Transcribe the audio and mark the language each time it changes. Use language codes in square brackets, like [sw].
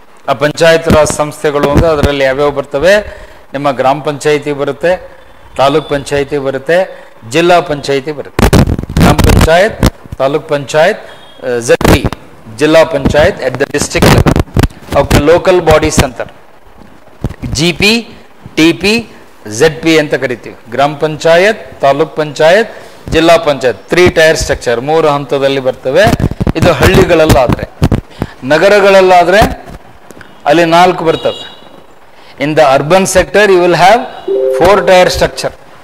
[kn] ಆ ಪಂಚಾಯತ್ ರಾಜ್ ಸಂಸ್ಥೆಗಳು ಅಂದರೆ ಅದರಲ್ಲಿ ಯಾವ್ಯಾವ ಬರ್ತವೆ? ನಿಮ್ಮ ಗ್ರಾಮ ಪಂಚಾಯಿತಿ ಬರುತ್ತೆ, ತಾಲೂಕ್ ಪಂಚಾಯಿತಿ ಬರುತ್ತೆ, ಜಿಲ್ಲಾ ಪಂಚಾಯಿತಿ ಬರುತ್ತೆ. ಗ್ರಾಮ ಪಂಚಾಯತ್, ತಾಲೂಕ್ ಪಂಚಾಯತ್, ZP ಜಿಲ್ಲಾ panchayat [en] At the district level. [kn] ಅವಕ್ಕೆ ಲೋಕಲ್ ಬಾಡೀಸ್ ಅಂತಾರೆ. GP, TP, ZP ಅಂತ ಕರಿತೀವಿ. ಗ್ರಾಮ ಪಂಚಾಯತ್, ತಾಲೂಕ್ ಪಂಚಾಯತ್, ಜಿಲ್ಲಾ ಪಂಚಾಯತ್. 3 ಟೈರ್ ಸ್ಟ್ರಕ್ಚರ್, 3 ಹಂತದಲ್ಲಿ ಬರ್ತವೆ. ಇದು ಹಳ್ಳಿಗಳಲ್ಲಾದರೆ. ನಗರಗಳಲ್ಲಾದರೆ ಅಲ್ಲಿ 4 ಬರ್ತವೆ. [en] In the urban sector you will have 4 tier structure.